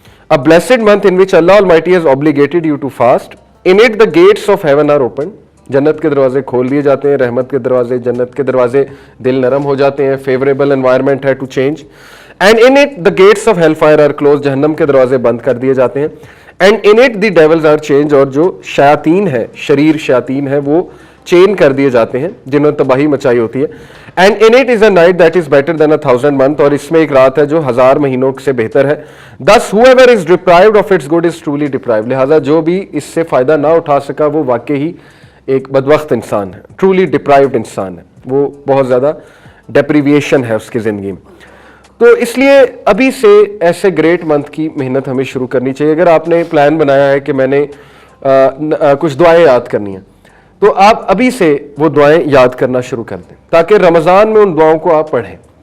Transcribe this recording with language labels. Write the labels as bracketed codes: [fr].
[en] A blessed month in which Allah Almighty has obligated you to fast. In it the gates of heaven are open. [ur] جنت کے دروازے کھول دیے جاتے ہیں، رحمت کے دروازے، جنت کے دروازے، دل نرم ہو جاتے ہیں. [en] Favourable environment ہے to change. And in it the gates of hellfire are closed. [ur] جہنم کے دروازے بند کر دیے جاتے ہیں. [en] And in it the devils are changed. [ur] اور جو شیاطین ہے، شریر شیاطین ہے، وہ چین کر دیے جاتے ہیں جنہوں نے تباہی مچائی ہوتی ہے. [en] And in it is a night that is better than 1,000 months. [ur] اور اس میں ایک رات ہے جو 1000 مہینوں سے بہتر ہے. [en] Thus whoever is deprived of its good is truly deprived. [ur] لہذا جو بھی اس سے فائدہ نہ اٹھا سکا وہ واقعی ایک بدبخت انسان ہے، [en] truly deprived [ur] انسان ہے. وہ بہت زیادہ ڈیپریویشن ہے اس کی زندگی میں. تو اس لیے ابھی سے ایسے گریٹ منتھ کی محنت ہمیں شروع کرنی چاہیے. اگر آپ نے پلان بنایا ہے کہ میں نے کچھ دعائیں یاد کرنی ہیں تو آپ ابھی سے وہ دعائیں یاد کرنا شروع کر دیں تاکہ رمضان میں ان دعاؤں کو آپ پڑھیں.